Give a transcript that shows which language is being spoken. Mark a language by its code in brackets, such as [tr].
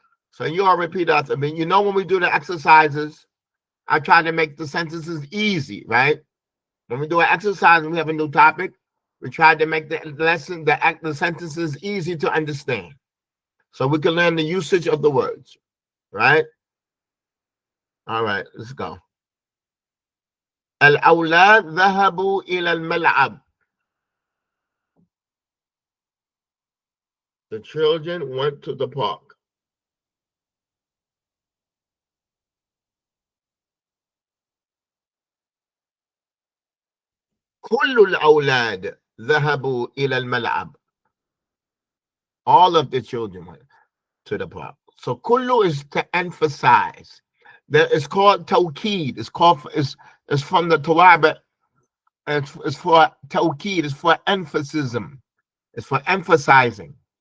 [en] So you all repeat after me. You know when we do the exercises, I try to make the sentences easy, right? When we do an exercise and we have a new topic, we try to make the lesson, the sentences easy to understand, so we can learn the usage of the words, right? All right, let's go. [ar] الأولاد ذهبوا إلى الملعب. [en] The children went to the park. [ar] كل الأولاد ذهبوا إلى الملعب. [en] All of the children went to the park. So kullu is to emphasize. It's called tawkid. It's from the Torah, but it's for tawkid. It's for emphasis. It's for emphasizing.